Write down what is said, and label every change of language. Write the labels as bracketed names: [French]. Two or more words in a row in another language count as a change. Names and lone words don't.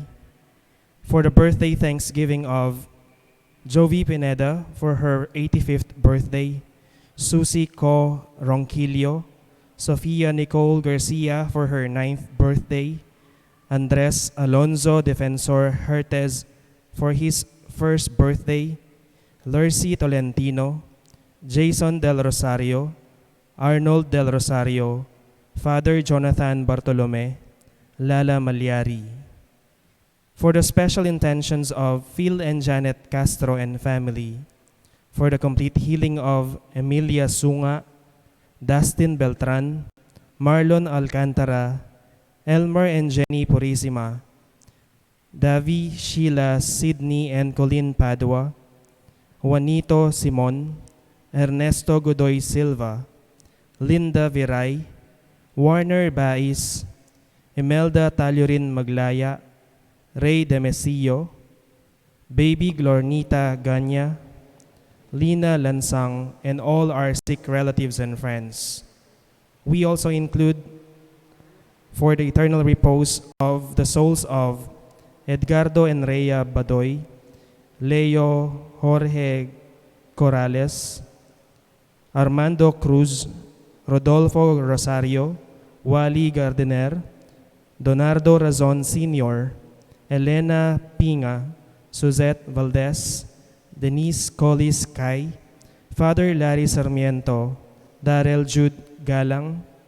[English] For the birthday thanksgiving of Jovi Pineda for her 85th birthday, Susie Co. Ronquillo, Sofia Nicole Garcia for her 9th birthday, Andres Alonzo Defensor Hertez for his 1st birthday, Lercy Tolentino, Jason Del Rosario, Arnold Del Rosario, Father Jonathan Bartolome, Lala Malyari. For the special intentions of Phil and Janet Castro and family, for the complete healing of Emilia Sunga, Dustin Beltran, Marlon Alcantara, Elmer and Jenny Purisima, Davi, Sheila, Sydney and Colleen Padua, Juanito Simon, Ernesto Godoy Silva, Linda Viray, Warner Bais, Imelda Talurin Maglaya, Ray Demesillo, Baby Glornita Ganya, Lina Lansang, and all our sick relatives and friends. We also include for the eternal repose of the souls of Edgardo and Rhea Badoy, Leo Jorge Corrales, Armando Cruz, Rodolfo Rosario, Wally Gardener, Donardo Razon Sr., Elena Pinga, Suzette Valdez, Denise Collis Kai, Father Larry Sarmiento, Darrell Jude Galang,